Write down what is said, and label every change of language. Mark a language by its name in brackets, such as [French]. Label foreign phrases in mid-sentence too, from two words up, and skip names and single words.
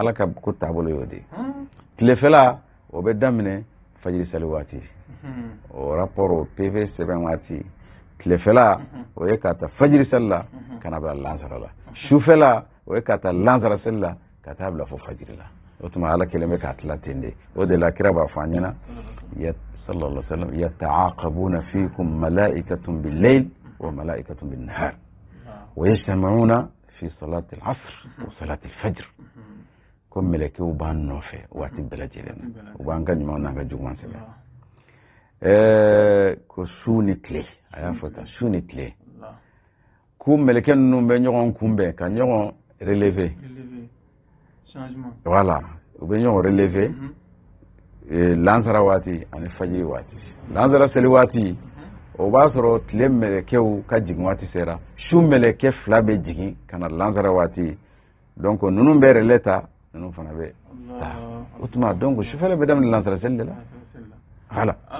[Bambara] ala ka ko taabolo y'o de tilefɛla o bɛ daminɛ fajiri seli waati o rapport o PV sɛbɛn waati tilefɛla o ye ka taa fajiri seli la ka na bila lansara la sufɛla o ye ka taa lansara seli la ka taa bila fo fajiri la o tuma ala kelen bɛ k'a tila ten de o de la kira b'a fɔ an ɲɛna [Arabic] sallallahu alaihi wasallam يتعاقبون فيكم ملائكة بالليل وملائكة بالنهار ويجتمعون في صلاة العصر وصلاة الفجر [Bambara] ko melekew b'an nɔfɛ waati bɛɛ lajɛlen u b'an ka ɲumanw n'an ka juguman sɛbɛn ko su ni tile a y'a fɔ tan su ni tile ko meleke ninnu bɛ ɲɔgɔn kunbɛn ka ɲɔgɔn relever voilà u bɛ ɲɔgɔn relever lansara waati ani fajiri waati lansara seli waati o b'a sɔrɔ tile melekew ka jigin waati sera su meleke 2 bɛ jigin ka na lansara waati donc ninnu bɛ relais ta ninnu fana bɛ taa o tuma donc sufɛla bɛ daminɛ lansara seli de la voilà